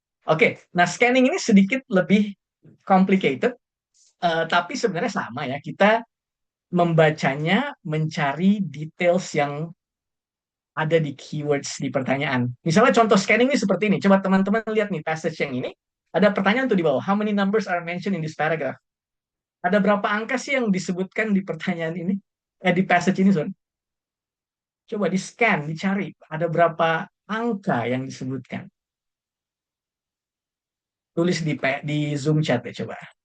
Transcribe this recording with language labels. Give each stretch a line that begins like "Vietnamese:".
Indonesian: Oke, nah scanning ini sedikit lebih complicated, tapi sebenarnya sama ya. Kita membacanya mencari details yang ada di keywords di pertanyaan. Misalnya contoh scanning ini seperti ini. Coba teman-teman lihat nih passage yang ini. Ada pertanyaan tuh di bawah.
English: How many numbers are mentioned in this paragraph?
Indonesian: Ada berapa angka sih yang disebutkan di pertanyaan ini? Di passage ini, sorry. Coba di scan, dicari. Ada berapa angka yang disebutkan? Tulis di Zoom chat ya coba.